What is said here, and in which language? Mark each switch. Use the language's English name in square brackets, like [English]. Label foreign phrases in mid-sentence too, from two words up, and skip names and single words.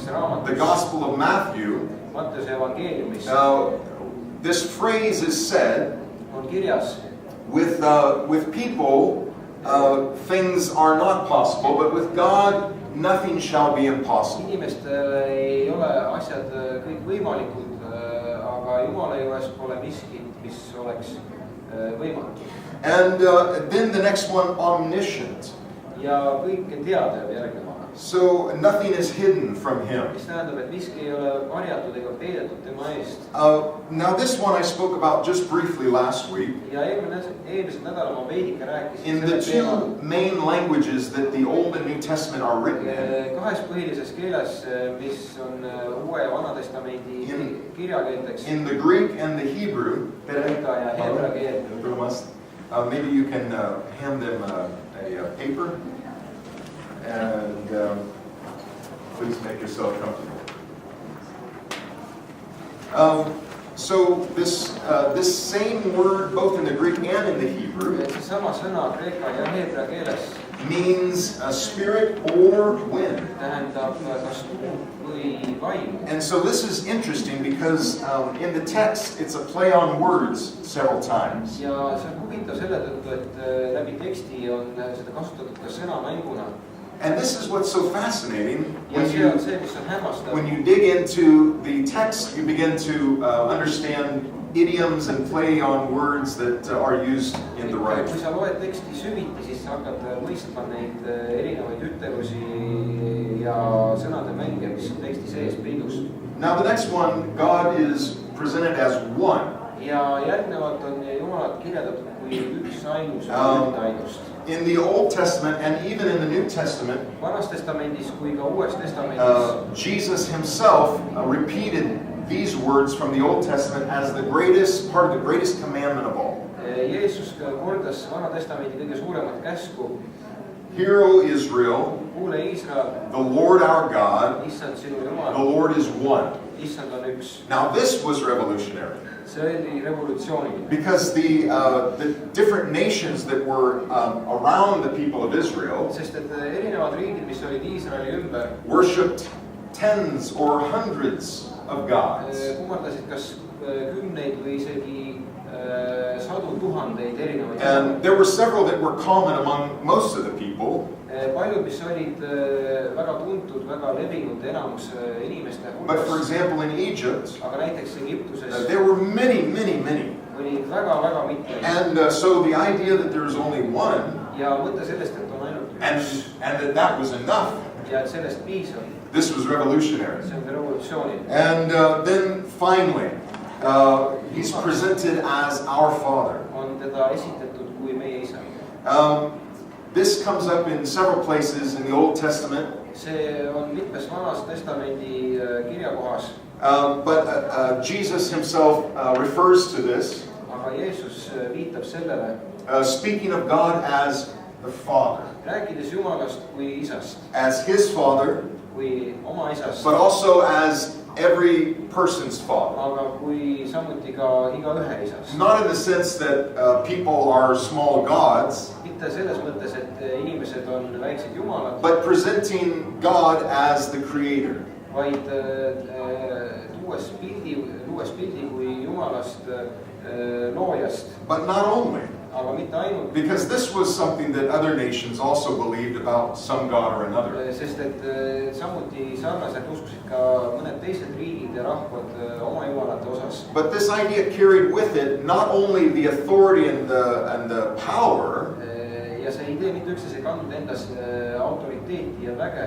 [English] the [Estonian] raamatus, Gospel of Matthew, Matteuse evangeeliumis [English] this phrase is said, [Estonian] on kirjas, [English] with people, things are not possible, but with God, nothing shall be impossible. [Estonian] inimestel ei ole asjad kõik võimalikud, aga Jumala juures pole miskit, mis oleks võimatu. [English] And then the next one, omniscient. [Estonian] Ja kõike teadev järgnevana. [English] So nothing is hidden from him. [Estonian] Mis tähendab, et miski ei ole varjatud ega peidetud tema eest. [English] Now this one I spoke about just briefly last week. [Estonian] Ja eelmisel nädalal ma veidike rääkisin [English] In the two main languages that the Old and New Testament are written in, [Estonian] kahes põhilises keeles, mis on Uue ja Vana Testamendi kirjakeelteks, [English] in the Greek and the Hebrew, [Estonian] kreeka ja heebrea keel. [English] maybe you can hand them a paper, and please make yourself comfortable. So this same word, both in the Greek and in the Hebrew, [Estonian] Seesama sõna kreeka ja heebrea keeles [English] means a spirit or wind. [Estonian] tähendab kas tuult või vaimu. [English] And so this is interesting because in the text it's a play on words several times. [Estonian] Ja see on huvitav selle tõttu, et läbi teksti on seda kasutatud ka sõnamänguna. [English] And this is what's so fascinating. [Estonian] Ja see on see, mis on hämmastav. [English] When you dig into the text, you begin to understand idioms and play on words that are used in the right. [Estonian] Kui sa loed teksti süviti, siis sa hakkad mõistma neid erinevaid ütlevusi ja sõnade mänge, mis on teksti sees peidus. [English] Now the next one, God is presented as one. [Estonian] Ja järgnevalt on Jumalat kirjeldatud kui üks ainus või ühte ainust. [English] In the Old Testament and even in the New Testament, [Estonian] Vanas testamendis kui ka Uues testamendis [English] Jesus himself repeated these words from the Old Testament as the greatest part of the greatest commandment of all. [Estonian] Jeesus kordas Vana testamendi kõige suuremat käsku. [English] Hear, O Israel, [Estonian] Kuule Iisrael, [English] the Lord our God, [Estonian] Issand sinu [English] the [Estonian] Jumal, [English] Lord is one. [Estonian] Issand on üks. [English] Now this was revolutionary. [Estonian] See oli revolutsiooniline. [English] Because the different nations that were around the people of Israel [Estonian] Sest et erinevad riigid, mis olid Iisraeli ümber, [English] worshipped tens or hundreds of gods. [Estonian] kummardasid kas kümneid või isegi sadu tuhandeid erinevaid. [English] And there were several that were common among most of the people. [Estonian] Paljud, mis olid väga tuntud, väga levinud enamus inimeste [English] But for [Estonian] hulgas. [English] example, in Egypt, [Estonian] Aga näiteks Egiptuses [English] there were many. [Estonian] oli väga mitmeid. [English] And so the idea that there was only one, [Estonian] Ja mõte sellest, et on ainult [English] and [Estonian] üks [English] that was enough, [Estonian] ja et sellest piisab, [English] this was revolutionary. [Estonian] see on ka revolutsiooni. [English] And then finally, he's presented as our Father. [Estonian] On teda esitatud kui meie isa. [English] This comes up in several places in the Old Testament. [Estonian] See on mitmes vanas testamendi kirjakohas. [English] But Jesus himself refers to this, [Estonian] Aga Jeesus viitab sellele, [English] speaking of God as the Father, [Estonian] rääkides Jumalast kui isast, [English] as his Father, [Estonian] kui oma isast, [English] but also as every person's Father. [Estonian] aga kui samuti ka igaühe isast. [English] Not in the sense that people are small gods, [Estonian] Mitte selles mõttes, et inimesed on väiksed jumalad, [English] but presenting God as the Creator. [Estonian] vaid luues pildi kui Jumalast loojast, [English] But not only, [Estonian] aga mitte ainult. [English] because this was something that other nations also believed about some God or another. [Estonian] Sest et samuti sarnaselt uskusid ka mõned teised riigid ja rahvad oma jumalate osas. [English] But this idea carried with it not only the authority and the power, [Estonian] Ja see idee mitte üksnes ei kandnud endas autoriteeti ja väge,